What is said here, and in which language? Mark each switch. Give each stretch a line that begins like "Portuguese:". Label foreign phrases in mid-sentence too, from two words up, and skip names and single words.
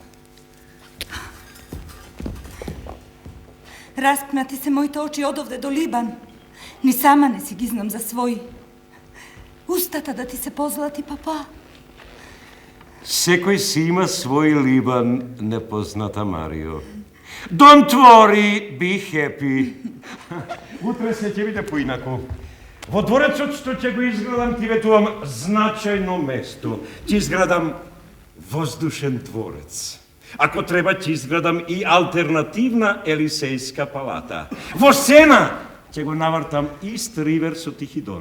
Macedonian: Распнати се моите очи одовде до Либан. Ни сама не си ги знам за своји. Устата да ти се позлати, папа. Секој си има свој Либан, непозната Марио.
English: Don't worry, be happy.
Macedonian: Утре се ќе биде поинаку. Во дворецот што ќе го изградам, ти ветувам значајно место. Ќе изградам воздушен дворец. Ако треба, ќе изградам и алтернативна Елисејска палата. Во Сена ќе го навртам Ист Ривер со Тихидон.